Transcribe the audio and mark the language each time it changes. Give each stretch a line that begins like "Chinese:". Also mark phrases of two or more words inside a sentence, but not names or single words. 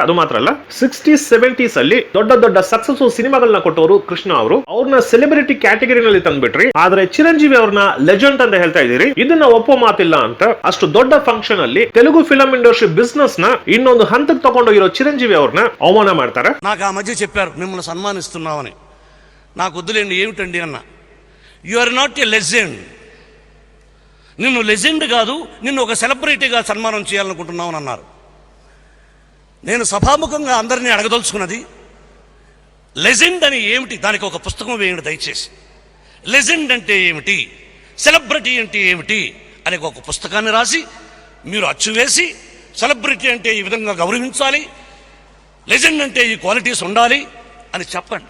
Kannada: ಅದು ಮಾತ್ರ ಅಲ್ಲ, 60s-70s ಅಲ್ಲಿ ದೊಡ್ಡ ದೊಡ್ಡ ಸಕ್ಸಸ್ ಸಿನಿಮಾಗಳನ್ನ ಕೊಟ್ಟವರು ಕೃಷ್ಣ ಅವರು, ಅವ್ರನ್ನ ಸೆಲೆಬ್ರಿಟಿ ಕ್ಯಾಟಗರಿನಲ್ಲಿ ತಂದ್ಬಿಟ್ರಿ. ಆದ್ರೆ ಚಿರಂಜೀವಿ ಅವ್ರನ್ನ ಲೆಜೆಂಡ್ ಅಂತ ಹೇಳ್ತಾ ಇದೀರಿ, ಇದನ್ನ ಒಪ್ಪೋ ಮಾತಿಲ್ಲ ಅಂತ. ಅಷ್ಟು ದೊಡ್ಡ ಫಂಕ್ಷನ್ ಅಲ್ಲಿ ತೆಲುಗು ಫಿಲಂ ಇಂಡಸ್ಟ್ರಿ ಬಿಸ್ನೆಸ್ ನ ಇನ್ನೊಂದು ಹಂತಕ್ಕೆ ತಗೊಂಡೋಗಿರೋ ಚಿರಂಜೀವಿ ಅವ್ರನ್ನ ಅವಮಾನ ಮಾಡ್ತಾರೆ.
Telugu: నాకు ఆ మధ్య చెప్పారు మిమ్మల్ని సన్మానిస్తున్నామని. నాకు వద్దులేండి, ఏమిటండి అన్న.
English: you are not a legend.
Telugu: నిన్ను లెజెండ్ కాదు, నిన్ను ఒక సెలబ్రిటీగా సన్మానం చేయాలనుకుంటున్నామని అన్నారు. నేను సభాముఖంగా అందరినీ అడగదలుచుకున్నది, లెజెండ్ అని ఏమిటి? దానికి ఒక పుస్తకం వేయండి దయచేసి. లెజెండ్ అంటే ఏమిటి, సెలబ్రిటీ అంటే ఏమిటి అనే ఒక పుస్తకాన్ని రాసి మీరు అచ్చు వేసి, సెలబ్రిటీ అంటే ఈ విధంగా గౌరవించాలి, లెజెండ్ అంటే ఈ క్వాలిటీస్ ఉండాలి అని చెప్పండి.